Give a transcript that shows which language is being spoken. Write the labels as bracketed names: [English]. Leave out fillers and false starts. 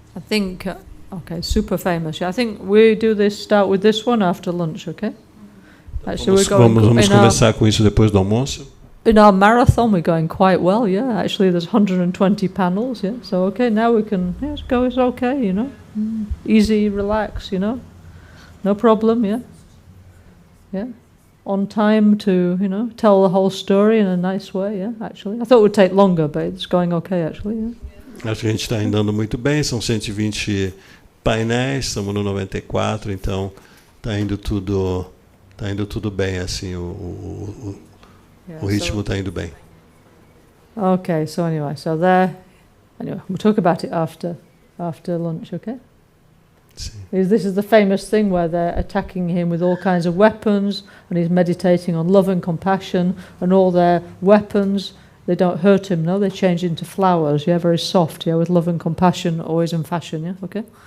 [English] I think, okay, super famous. Yeah, I think we start with this one after lunch, okay? Actually, [Portuguese] Vamos começar com isso depois do almoço. [English] In our marathon, we're going quite well, yeah. Actually, there's 120 panels, yeah. So, okay, now we can go, it's okay, you know. Easy, relax, you know. No problem, yeah. Yeah. On time to, you know, tell the whole story in a nice way, yeah, actually. I thought it would take longer, but it's going okay, actually, yeah. [Portuguese] Acho que a gente está andando muito bem, são 120 painéis, estamos no 94, então está indo tudo bem, assim, o ritmo está indo bem. [English] Okay, so anyway, we'll talk about it after lunch, okay? [Portuguese] Sim. [English] This is the famous thing where they're attacking him with all kinds of weapons, and he's meditating on love and compassion, and all their weapons, they don't hurt him, no? They change into flowers, yeah, very soft, yeah, with love and compassion, always in fashion, yeah, okay?